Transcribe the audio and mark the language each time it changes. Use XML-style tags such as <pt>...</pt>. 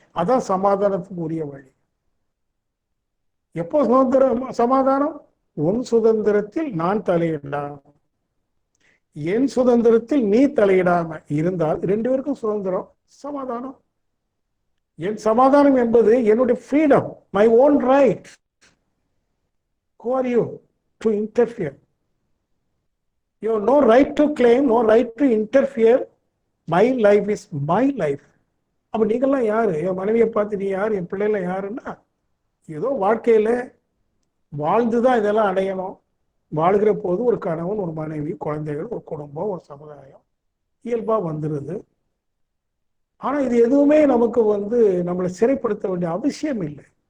<ta>அதான் சமாதானத்துக்கு உரிய வழி. எப்போ சமாதானம்? உன் சுதந்திரத்தில் நான் தலையிடாம, என் சுதந்திரத்தில் நீ தலையிடாம இருந்தால் ரெண்டு பேருக்கும் சுதந்திரம், சமாதானம். என் சமாதானம் என்பது என்னுடைய freedom,</ta> <en>My own right. Who are you to interfere? You have no right to claim, no right to interfere. My life is my life.</en> <ta>அப்ப நீங்கெல்லாம் யாரு? என் மனைவியை பார்த்து நீ யாரு, என் பிள்ளைல யாருன்னா, ஏதோ வாழ்க்கையில வாழ்ந்துதான் இதெல்லாம் அடையணும். வாழ்கிற போது ஒரு கணவன், ஒரு மனைவி, குழந்தைகள், ஒரு குடும்பம், ஒரு சமுதாயம் இயல்பா வந்துருது. ஆனா இது எதுவுமே நமக்கு வந்து நம்மளை சிறைப்படுத்த வேண்டிய அவசியம் இல்லை.</ta>